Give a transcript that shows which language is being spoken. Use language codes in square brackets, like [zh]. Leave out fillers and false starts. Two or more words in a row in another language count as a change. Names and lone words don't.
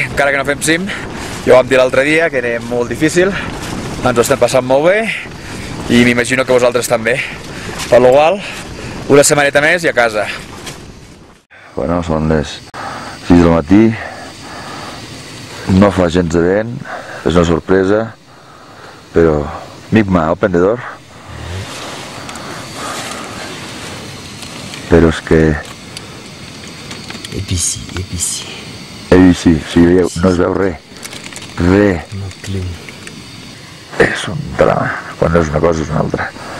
[ca] Encara que no fem cim, ja ho vam dir l'altre dia, que era molt difícil, ens ho estem passant molt bé, i m'imagino que vosaltres també. Per lo qual, una setmaneta més i a casa. Bueno, són les 6 del matí, no fa gens de vent, és una sorpresa, però Migma, [en] open the door. [ca] Però és que... ABC. ABC, o sigui, no es veu res. Res. És un drama, quan no és una cosa és una altra.